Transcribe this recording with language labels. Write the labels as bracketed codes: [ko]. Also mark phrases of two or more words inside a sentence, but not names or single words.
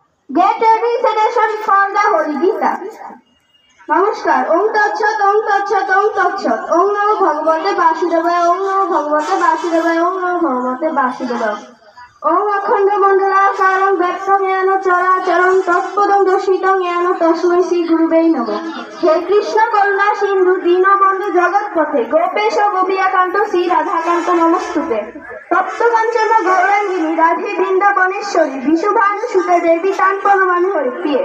[en] Get ready suggestion for the Holy Gita. [sa] নমস্কার। ওং তৎসৎ ওং তৎসৎ ওং তৎসৎ ওং নমো ভগবতে বাসুদেবায় ওং নমো ভগবতে বাসুদেবায় ওং নমো ভগবতে বাসুদেবায় ওং অখণ্ড মণ্ডলাকারং ব্যক্তং জ্ঞান চরাচরং তৎপদং দর্শিতং জ্ঞান তস্मै শ্রী গুরুবে নমঃ। হে কৃষ্ণ করুণা সিন্ধু দীনবন্ধু জগৎপথে গোপেশ গোপিকান্ত শ্রী রাধাকান্ত নমস্তুতে। তপ্তকাঞ্চন গৌরাঙ্গিনী রাধে বৃন্দাবনেশ্বরী বিশুভানু সুতে দেবী তান প্রণমামি হরি প্রিয়ে।